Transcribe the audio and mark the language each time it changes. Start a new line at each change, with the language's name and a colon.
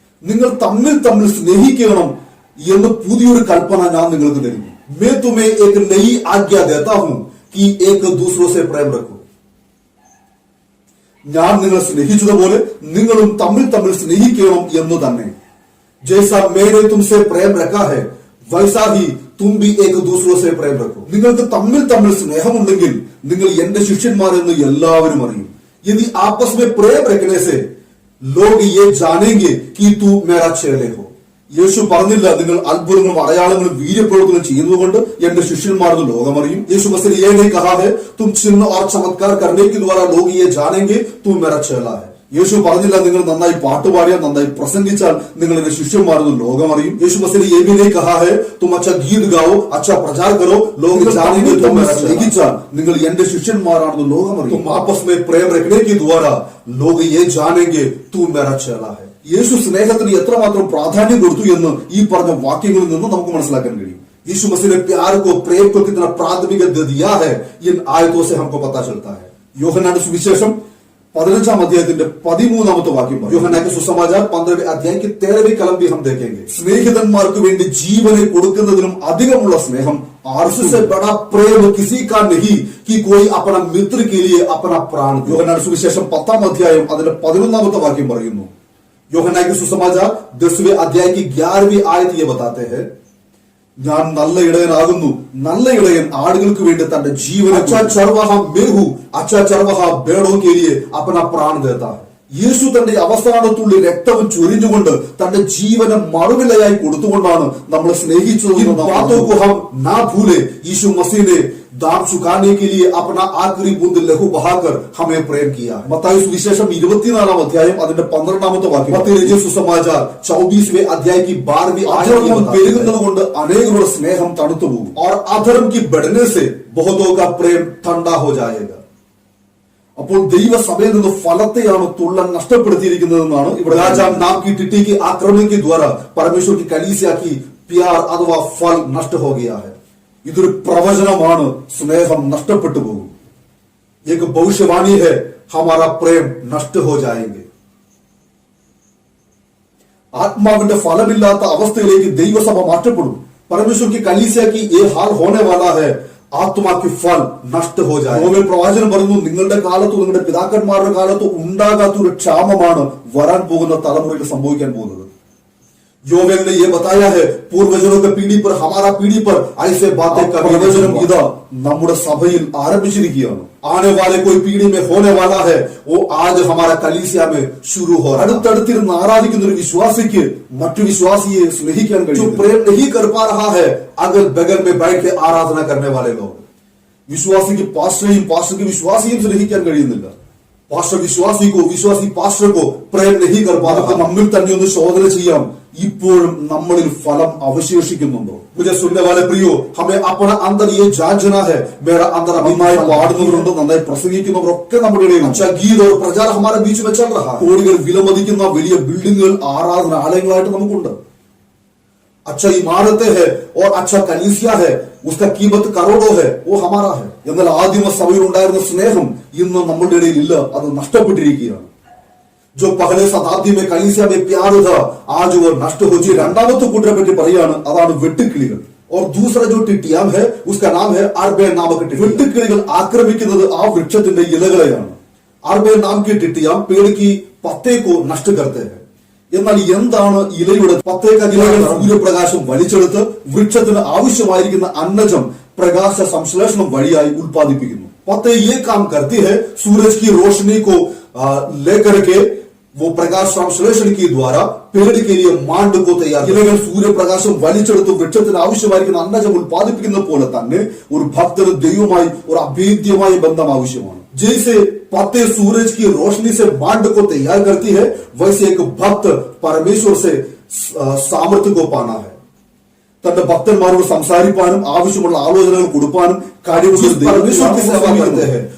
Malayalam: നിങ്ങൾ തമ്മിൽ തമ്മിൽ സ്നേഹിക്കണം എന്ന് പുതിയൊരു കൽപ്പന ഞാൻ നിങ്ങൾക്ക് തരുന്നു.
Hindi: मैं तुम्हें एक नई आज्ञा देता हूं कि एक दूसरों से प्रेम रखो.
Malayalam: ഞാൻ നിങ്ങളെ സ്നേഹിച്ചതുപോലെ നിങ്ങളും തമ്മിൽ തമ്മിൽ സ്നേഹിക്കണം എന്ന് തന്നെ.
Hindi: जैसा मैंने तुमसे प्रेम रखा है वैसा ही तुम भी एक दूसरों से प्रेम रखो.
Malayalam: നിങ്ങൾക്ക് തമ്മിൽ തമ്മിൽ സ്നേഹമുണ്ടെങ്കിൽ നിങ്ങൾ എന്റെ ശിഷ്യന്മാരെന്ന് എല്ലാവരും അറിയും.
Hindi: यदि आपस में प्रेम रखने से लोग ये जानेंगे कि तू मेरा चेले हो.
Malayalam: യേശു പറഞ്ഞില്ല നിങ്ങൾ അത്ഭുതങ്ങളും അടയാളങ്ങളും വീര്യപ്രവർത്തനം ചെയ്യുന്നതുകൊണ്ട് എന്റെ ശിഷ്യന്മാരെന്ന് ലോകമറിയും.
Hindi: യേശു मसीह ये नहीं कहा है तुम चिन्ह और चमत्कार करने के द्वारा लोग ये जानेंगे तू मेरा चेला है.
Malayalam: യേശു പറഞ്ഞില്ല നിങ്ങൾ നന്നായി പാട്ടുപാടിയാൽ നന്നായി പ്രസംഗിച്ചാൽ നിങ്ങൾ എന്റെ ശിഷ്യന്മാരെന്ന് ലോകമറിയും.
Hindi: യേശു मसीह ये भी नहीं कहा है तुम अच्छा गीत गाओ, अच्छा प्रचार करो, लोग जानेंगे तुम मेरा स्नेहिച്ചാൽ
Malayalam: നിങ്ങൾ എന്റെ ശിഷ്യന്മാരാണെന്ന് ലോകമറിയും.
Hindi: तुम आपस में प्रेम रखने के द्वारा लोग ये जानेंगे तू मेरा चेला है.
Malayalam: യേശു സ്നേഹത്തിന് എത്രമാത്രം പ്രാധാന്യം കൊടുത്തു എന്ന് ഈ പറഞ്ഞ വാക്യങ്ങളിൽ നിന്ന് നമുക്ക് മനസ്സിലാക്കാൻ കഴിയും.
Hindi: यीशु मसीह ने प्यार को, प्रेम को कितना प्राथमिकता दिया है इन आयतों से हमको पता चलता है.
Malayalam: യോഹന്നാന്റെ സുവിശേഷം 15-ാം അധ്യായത്തിന്റെ 13-ാമത്തെ വാക്യം.
Hindi: യോഹന്നാൻ के सुसमाचार 15वें अध्याय की 13वीं कलम भी हम देखेंगे.
Malayalam: സ്നേഹിതന്മാർക്ക് വേണ്ടി ജീവനെ കൊടുക്കുന്നതിനും അധികമുള്ള സ്നേഹം
Hindi: से बड़ा प्रेम किसी का नहीं कि कोई अपना मित्र के लिए अपना प्राण.
Malayalam: യോഹന്നാൻ സുവിശേഷം 10-ാം അധ്യായം അതിന്റെ 11-ാമത്തെ വാക്യം പറയുന്നു.
Hindi: യോഹന്നാൻ के सुसमाचार 10वें अध्याय की 11वीं आयत ये बताते हैं,
Malayalam: ഞാൻ നല്ല ഇടയനാകുന്നു, നല്ല ഇടയൻ ആടുകൾക്ക് വേണ്ടി തന്റെ ജീവനെ.
Hindi: अच्छा चरवाहा मैं हूं, अच्छा चरवाहा भेड़ों के लिए अपना प्राण देता है.
Malayalam: യേശു തന്റെ അവസാനത്തുള്ളി രക്തവും ചൊരിഞ്ഞുകൊണ്ട് തന്റെ ജീവനെ മറുവിലയായി കൊടുത്തുകൊണ്ടാണ് നമ്മളെ സ്നേഹിച്ചത്.
Hindi: यीशु मसीह ने दाम चुकाने के लिए अपना आखिरी बूंद लहू बहाकर हमें प्रेम किया.
Malayalam: मत्ताई सुविशेषम 24-ാം അധ്യായം അതിന്റെ 12-ാമത്തെ വാക്യം. മത്തായി സുസമാചാർ
Hindi: 24वें अध्याय की 12वीं आयत
Malayalam: പെരുകുന്നത് കൊണ്ട് അനേകരുടെ സ്നേഹം തണുത്തു പോകും.
Hindi: और अधर्म की बढ़ने से बहुतों का प्रेम ठंडा हो जाएगा.
Malayalam: അപ്പോൾ ദൈവസഭയിൽ നിന്ന് ഫലത്തെയാണ് തുള്ളൻ നഷ്ടപ്പെടുത്തിയിരിക്കുന്നതെന്നാണ് ഇവിടെ.
Hindi: രാജാവ് നാം की टिट्टी की आक्रमण के द्वारा परमेश्वर की कलीसिया की प्यार अथवा फल नष्ट हो गया है.
Malayalam: ഇതൊരു പ്രവചനമാണ്, സ്നേഹം നഷ്ടപ്പെട്ടു പോകും.
Hindi: एक भविष्यवाणी है, हमारा प्रेम नष्ट हो जाएंगे.
Malayalam: ആത്മാവിന്റെ ഫലമില്ലാത്ത അവസ്ഥയിലേക്ക് ദൈവസഭ മാറ്റപ്പെടും.
Hindi: परमेश्वर की कलीसिया की ये हाल होने वाला है. ആത്മാ की फल नष्ट हो जाए.
Malayalam: യോവേൽ പ്രവാചകൻ പറഞ്ഞു, നിങ്ങളുടെ കാലത്തും നിങ്ങളുടെ പിതാക്കന്മാരുടെ കാലത്തും ഉണ്ടാകാത്ത ഒരു ക്ഷാമമാണ് വരാൻ പോകുന്ന തലമുറയിൽ സംഭവിക്കാൻ പോകുന്നത്.
Hindi: യോവേൽ ने ये बताया है, पूर्वजनों के पीढ़ी पर, हमारा पीढ़ी पर ऐसे बातें का प्रवचനം इदा
Malayalam: നമ്മുടെ സഭയിൽ ആരംഭിച്ചിരിക്കുകയാണ്.
Hindi: आने वाले कोई पीढ़ी में होने वाला है, वो आज हमारा कलीसिया में शुरू हो रहा है.
Malayalam: അടുത്തടുത്തിരുന്ന് ആരാധിക്കുന്ന ഒരു വിശ്വാസിക്ക് മറ്റു വിശ്വാസിയെ സ്നേഹിക്കാൻ കഴിയും.
Hindi: जो प्रेम नहीं कर पा रहा है, अगल बगल में बैठ के आराधना करने वाले लोग.
Malayalam: വിശ്വാസിക്ക് പാസ്റ്ററെയും പാസ്റ്റർക്ക് വിശ്വാസിയും സ്നേഹിക്കാൻ കഴിയുന്നില്ല. പാസ്റ്റർ വിശ്വാസിക്കോ വിശ്വാസി പാസ്റ്റർക്കോ
Hindi: പ്രേം നഹി കർ പാ രഹാ.
Malayalam: നമ്മിൽ തന്നെ ഒന്ന് ശോധന ചെയ്യാം, ഇപ്പോഴും നമ്മളിൽ ഫലം അവശേഷിക്കുന്നുണ്ടോ?
Hindi: मुझे सुनने वाले प्रियो, हमें अपना अंदर ये जांचना है. मेरा अंदर
Malayalam: നന്നായി പാടുന്നവരുണ്ട്, നന്നായി പ്രസംഗിക്കുന്നവരൊക്കെ നമ്മുടെ ഇടയിൽ.
Hindi: अच्छा गीत और प्रचार हमारे बीच में चल रहा है.
Malayalam: കോടികൾ വിലമതിക്കുന്ന വലിയ ബിൽഡിങ്ങുകൾ, ആരാധനാലയങ്ങളായിട്ട് നമുക്കുണ്ട്.
Hindi: अच्छा इमारतें है और अच्छा कलीसिया है, उसका कीमत करोड़ों है, वो हमारा है.
Malayalam: എന്നാൽ ആദിമ സഭയിൽ ഉണ്ടായിരുന്ന സ്നേഹം ഇന്ന് നമ്മളുടെ ഇടയിൽ ഇല്ല, അത് നഷ്ടപ്പെട്ടിരിക്കുകയാണ്.
Hindi: जो पहले शताब्दी में कलीसिया में प्यार था, आज वो नष्ट हो जाए.
Malayalam: രണ്ടാമത്തെ കൂട്ടരെ പറ്റി പറയാണ്, അതാണ് വെട്ടുക്കിളികൾ.
Hindi: और दूसरा जो टिटियाम है, उसका नाम है आर्बेन नामक टिटियाम.
Malayalam: വെട്ടുക്കിളികൾ ആക്രമിക്കുന്നത് ആ വൃക്ഷത്തിന്റെ ഇലകളെയാണ്.
Hindi: आर्बेन नाम की टिटियाम पेड़ की पत्ते को नष्ट करते हैं.
Malayalam: എന്നാൽ എന്താണ് ഇലയുടെ പത്തേക്ക ഇലകൾ? സൂര്യപ്രകാശം വലിച്ചെടുത്ത് വൃക്ഷത്തിന് ആവശ്യമായിരിക്കുന്ന അന്നജം പ്രകാശ സംശ്ലേഷണം വഴിയായി ഉൽപ്പാദിപ്പിക്കുന്നു.
Hindi: पत्ते ये काम करती है, सूरज की रोशनी को लेकर के वो प्रकाश संश्लेषण के द्वारा पेड़ के लिए मांड को तैयार.
Malayalam: ഇലകൾ സൂര്യപ്രകാശം വലിച്ചെടുത്ത് വൃക്ഷത്തിന് ആവശ്യമായിരിക്കുന്ന അന്നജം ഉൽപ്പാദിപ്പിക്കുന്ന പോലെ തന്നെ ഒരു ഭക്തന് ദൈവമായി ഒരു അഭേദ്യമായ ബന്ധം ആവശ്യമാണ്.
Hindi: जैसे पत्ते सूरज की रोशनी से मांड को तैयार करती है, वैसे एक भक्त परमेश्वर से सामर्थ्य को पाना है.
Malayalam: തന്റെ ഭക്തന്മാരോട് സംസാരിപ്പാനും ആവശ്യമുള്ള ആലോചനകൾ കൊടുപ്പാനും കഴിവുള്ള
Hindi: परमेश्वर की सेवा करते हैं.